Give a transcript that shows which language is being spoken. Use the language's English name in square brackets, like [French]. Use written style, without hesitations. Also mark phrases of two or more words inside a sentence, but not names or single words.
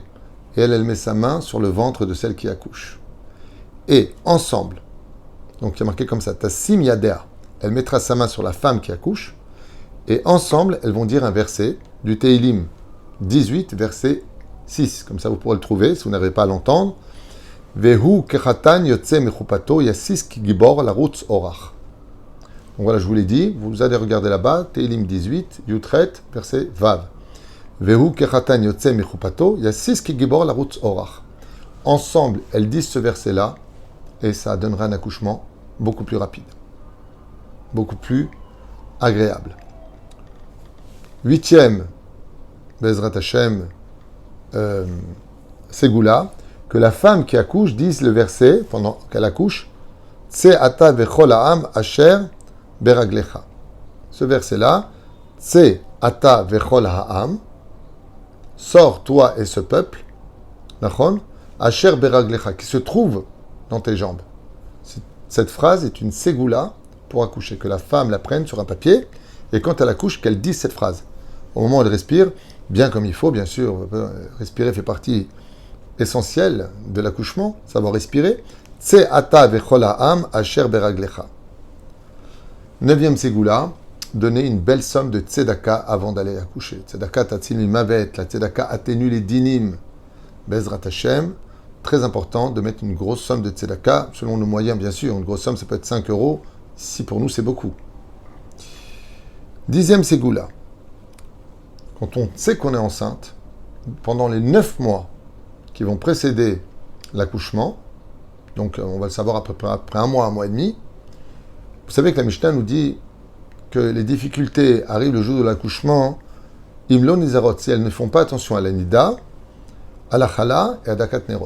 [French] Et elle met sa main sur le ventre de celle qui accouche. Et ensemble, donc il y a marqué comme ça, [Hebrew] תשים ידה, [French] elle mettra sa main sur la femme qui accouche, et ensemble, elles vont dire un verset du Teilim 18, verset 6. Comme ça, vous pourrez le trouver, si vous n'avez pas à l'entendre. [Hebrew] והוא כחתן יוצא מחופתו ישיש גבור לרוץ ארח. [French] Donc voilà, je vous l'ai dit, vous allez regarder là-bas, Teilim 18, Yutret, verset Vav. [Hebrew] והוא כחתן יוצא מחופתו ישיש גבור לרוץ ארח. [French] Ensemble, elles disent ce verset-là, et ça donnera un accouchement beaucoup plus rapide, beaucoup plus agréable. 8e, [Hebrew] בעזרת השם, [French] Ségoula, que la femme qui accouche dise le verset, pendant qu'elle accouche, [Hebrew] צא אתה וכל העם אשר ברגליך. Ce verset-là, צא אתה וכל העם, [French] sors toi et ce peuple, [Hebrew] נכון, אשר ברגליך, [French] qui se trouve dans tes jambes. Cette phrase est une ségoula pour accoucher, que la femme la prenne sur un papier, et quand elle accouche, qu'elle dise cette phrase. Au moment où elle respire, bien comme il faut, bien sûr, respirer fait partie essentielle de l'accouchement, savoir respirer. [Hebrew] צא אתה וכל העם אשר ברגליך. [French] 9e ségoula, donner une belle somme de tzedaka avant d'aller accoucher. [Hebrew] צדקה תציל מוות, [French] la tzedaka atténue les dinim. [Hebrew] בעזרת השם, [French] très important de mettre une grosse somme de tzedaka, selon nos moyens bien sûr. Une grosse somme, ça peut être 5 euros. Si pour nous, c'est beaucoup. 10e ségoula. Quand on sait qu'on est enceinte, pendant les 9 mois qui vont précéder l'accouchement, donc on va le savoir à peu près après un mois et demi, vous savez que la Mishnah nous dit que les difficultés arrivent le jour de l'accouchement, [Hebrew] אם לא נזהרות, [French] si elles ne font pas attention à la nida, à la chala et à [Hebrew] דקת נרות.